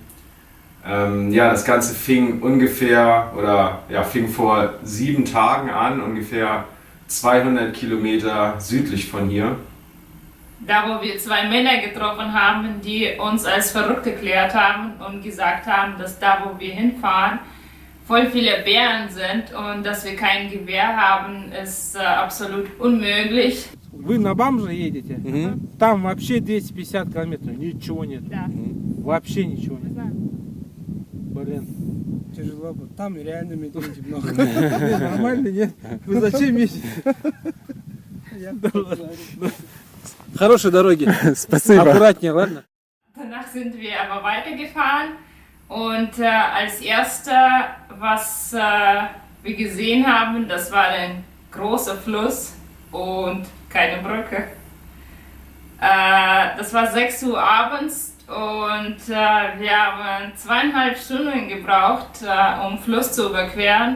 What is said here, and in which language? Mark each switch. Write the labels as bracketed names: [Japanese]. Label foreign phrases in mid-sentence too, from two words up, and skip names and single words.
[German] Ja, das Ganze fing fing vor 7 Tagen an, ungefähr 200 Kilometer südlich von hier. Da, wo wir 2 Männer getroffen haben, die uns als verrückt erklärt haben und gesagt haben, dass da, wo wir hinfahren, voll viele Bären sind und dass wir kein Gewehr haben, ist absolut unmöglich. [Russian] Вы на БАМ же едете? Там вообще 250 километров, ничего нет. Да. Вообще ничего нет. Блин, тяжело бы. Там реально медведей много. Нормально, нет? Вы зачем ездите? Хорошей дороги. Спасибо. Аккуратнее, ладно? [German] Danach sind wir aber weitergefahren und als erster, was wir gesehen haben, das war ein großer Fluss und keine Brücke. Das war 6 Uhr abends und wir haben 2,5 Stunden gebraucht, um Fluss zu überqueren.